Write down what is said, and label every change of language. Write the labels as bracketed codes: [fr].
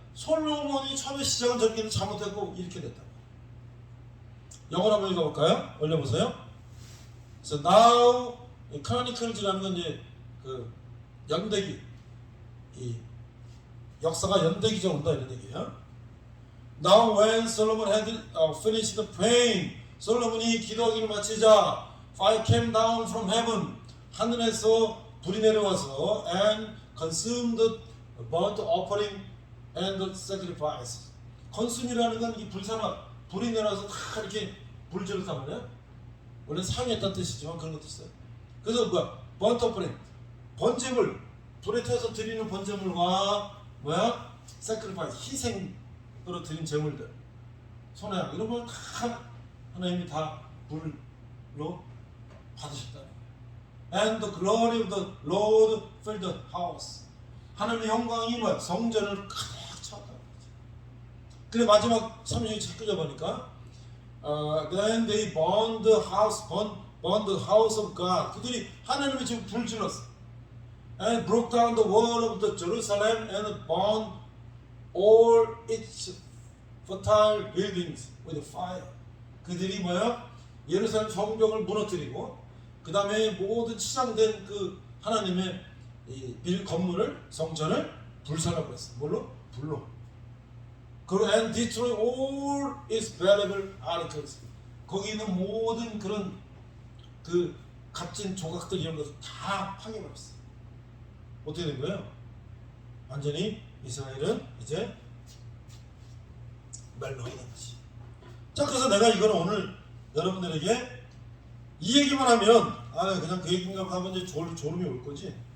[ko] 솔로몬이 처음에 시작은 저렇게 잘못했고 이렇게 됐다. 영어로 한번 읽어볼까요? 올려보세요. 그래서 now Chronicles라는 건 이제 그 연대기, 이 역사가 연대기적으로 온다 이런 얘기예요. [en] Now when Solomon had finished praying, [ko] 솔로몬이 기도하기를 마치자 [en] fire came down from heaven, [ko] 하늘에서 불이 내려와서 [en] and consumed the burnt offering and the sacrifice. [ko] consume이라는 건 이 불사나 불이 내려와서 다 이렇게 불질렀단 말이에요. 원래 상했다는 뜻이지만 그런 것도 있어요. 그래서 뭐야? burnt offering, 번제물, 불에 태워서 드리는 번제물과 뭐야? sacrifice, 희생으로 드린 제물들, 소나 이런 걸 다 하나님이 다 불로 받으셨다. [en] And the glory of the Lord filled the house. [ko] 하나님의 영광이 뭐야? 성전을 가득 채웠다. 그래 마지막 36절 책 보니까 [en] then they burned the house of God. [ko] 그들이 하나님의 지금 불 질렀어. [en] And broke down the wall of the Jerusalem and burned all its fertile buildings with fire. [ko] 그들이 뭐야? 예루살렘 성벽을 무너뜨리고 그 다음에 모든 치장된 그 하나님의 이 건물을, 성전을 불사라 그랬어. 뭘로? 불로. 그리고 [en] and destroy all its valuable articles. [ko] 거기 있는 모든 그런 그 값진 조각들 이런 것을 다 파괴해버렸어. 어떻게 된 거예요? 완전히 이스라엘은 이제 멸망이 된 거지. 자, 그래서 내가 이걸 오늘 여러분들에게 이 얘기만 하면 그냥 그 얘기인가 하면 이제 졸음이 올 거지.